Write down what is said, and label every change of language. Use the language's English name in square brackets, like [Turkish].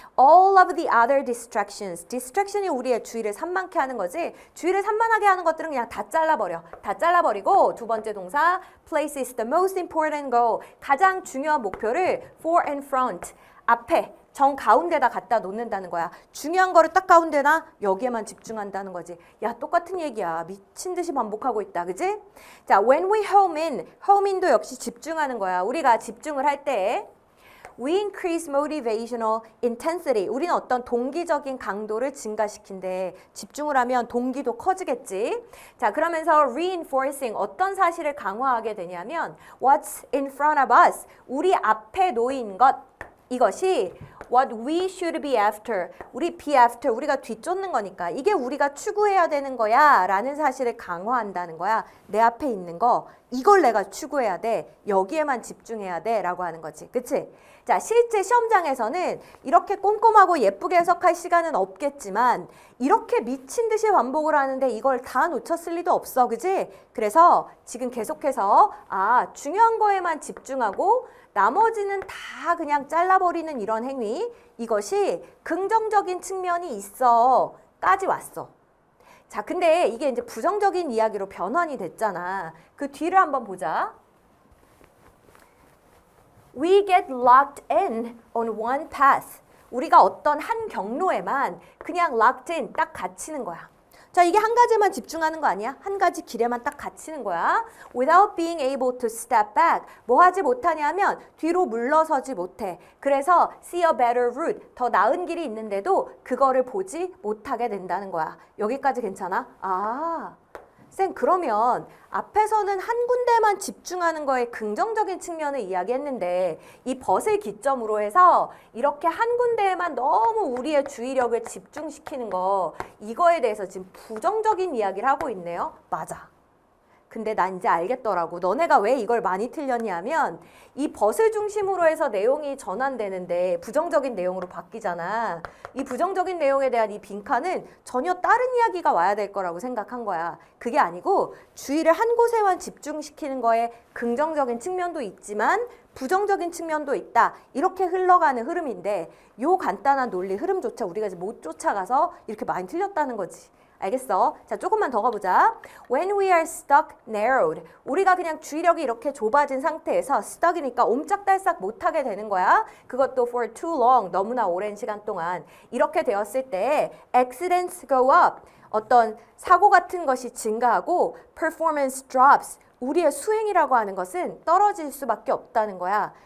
[English] All of the other distractions. [Korean] distraction이 우리의 주의를 산만케 하는 거지. 주의를 산만하게 하는 것들은 그냥 다 잘라버려. 다 잘라버리고 두 번째 동사 [English] place is the most important goal. [Korean] 가장 중요한 목표를 [English] for and front. [Korean] 앞에. 정 가운데다 갖다 놓는다는 거야. 중요한 거를 딱 가운데나 여기에만 집중한다는 거지. 야, 똑같은 얘기야. 미친 듯이 반복하고 있다. 그지? 자, [English] when we home in [Korean] 도 역시 집중하는 거야. 우리가 집중을 할 때 [English] we increase motivational intensity. [Korean] 우리는 어떤 동기적인 강도를 증가시킨대. 집중을 하면 동기도 커지겠지. 자, 그러면서 reinforcing 어떤 사실을 강화하게 되냐면 [English] what's in front of us. [Korean] 우리 앞에 놓인 것. 이것이 [English] what we should be after. [Korean] 우리 [English] be after. [Korean] 우리가 뒤쫓는 거니까. 이게 우리가 추구해야 되는 거야 라는 사실을 강화한다는 거야. 내 앞에 있는 거. 이걸 내가 추구해야 돼. 여기에만 집중해야 돼 라고 하는 거지. 그치? 자, 실제 시험장에서는 이렇게 꼼꼼하고 예쁘게 해석할 시간은 없겠지만 이렇게 미친 듯이 반복을 하는데 이걸 다 놓쳤을 리도 없어. 그치? 그래서 지금 계속해서 중요한 거에만 집중하고 나머지는 다 그냥 잘라버리는 이런 행위, 이것이 긍정적인 측면이 있어 까지 왔어. 자, 근데 이게 이제 부정적인 이야기로 변환이 됐잖아. 그 뒤를 한번 보자. [English] We get locked in on one path. [Korean] 우리가 어떤 한 경로에만 그냥 [English] locked in [Korean] 딱 갇히는 거야. 자, 이게 한 가지만 집중하는 거 아니야? 한 가지 길에만 딱 갇히는 거야. [English] Without being able to step back. [Korean] 뭐 하지 못하냐면 뒤로 물러서지 못해. 그래서 [English] see a better route. [Korean] 더 나은 길이 있는데도 그거를 보지 못하게 된다는 거야. 여기까지 괜찮아? 쌤, 그러면 앞에서는 한 군데만 집중하는 거에 긍정적인 측면을 이야기했는데 이 벗을 기점으로 해서 이렇게 한 군데에만 너무 우리의 주의력을 집중시키는 거, 이거에 대해서 지금 부정적인 이야기를 하고 있네요. 맞아. 근데 난 이제 알겠더라고. 너네가 왜 이걸 많이 틀렸냐면 이 벗을 중심으로 해서 내용이 전환되는데 부정적인 내용으로 바뀌잖아. 이 부정적인 내용에 대한 이 빈칸은 전혀 다른 이야기가 와야 될 거라고 생각한 거야. 그게 아니고 주의를 한 곳에만 집중시키는 거에 긍정적인 측면도 있지만 부정적인 측면도 있다. 이렇게 흘러가는 흐름인데 요 간단한 논리 흐름조차 우리가 이제 못 쫓아가서 이렇게 많이 틀렸다는 거지. 알겠어? 자, 조금만 더 가보자. [English] When we are stuck, narrowed. [Korean] 우리가 그냥 주의력이 이렇게 좁아진 상태에서 stuck이니까 옴짝달싹 못하게 되는 거야. 그것도 [English] for too long, [Korean] 너무나 오랜 시간 동안. 이렇게 되었을 때 [English] accidents go up. [Korean] 어떤 사고 같은 것이 증가하고 [English] performance drops. [Korean] 우리의 수행이라고 하는 것은 떨어질 수밖에 없다는 거야.